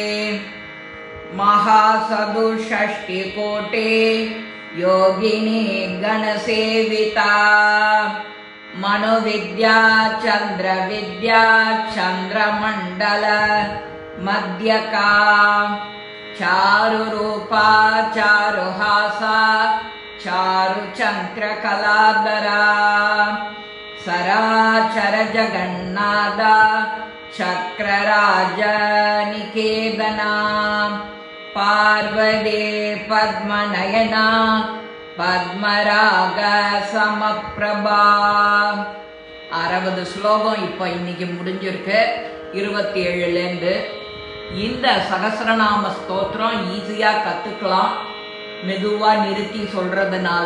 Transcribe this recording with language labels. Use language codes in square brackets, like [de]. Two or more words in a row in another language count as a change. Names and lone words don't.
[sa] महाचतुष्षष्टिकोटे योगिनी गणसेविता मनुविद्या चन्द्रविद्या चन्द्रमण्डल मध्यका चारुरूपा चारुहासा चारुचन्द्रकलाधरा सराचर जगन्नाथा चक्रराजनिकेतना पार्वती पद्मनयना पद्मराग समप्रभा [ta] 60 ஸ்லோகம் இப்போ இன்னைக்கு முடிஞ்சிருக்கு 27லேருந்து. இந்த சகஸ்ரநாம ஸ்தோத்திரம் ஈஸியாக கற்றுக்கலாம், மெதுவாக நிறுத்தி சொல்கிறதுனால.